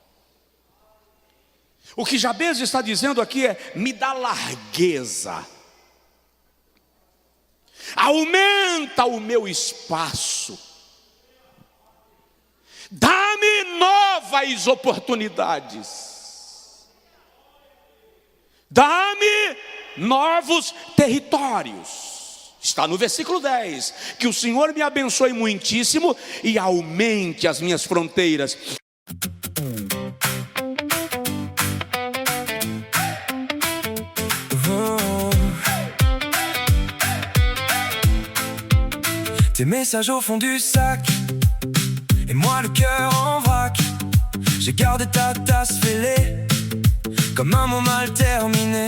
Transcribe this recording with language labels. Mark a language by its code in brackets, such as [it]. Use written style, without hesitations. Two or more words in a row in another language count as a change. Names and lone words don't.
[pt] O que Jabez está dizendo aqui é: me dá largueza, aumenta o meu espaço, dá-me novas oportunidades, dá-me novos territórios. Está no versículo 10: que o Senhor me abençoe muitíssimo e aumente as minhas fronteiras. [fr] Tes messages au fond du sac, et moi le cœur en vrac. J'ai gardé ta tasse fêlée, comme un mot mal terminé.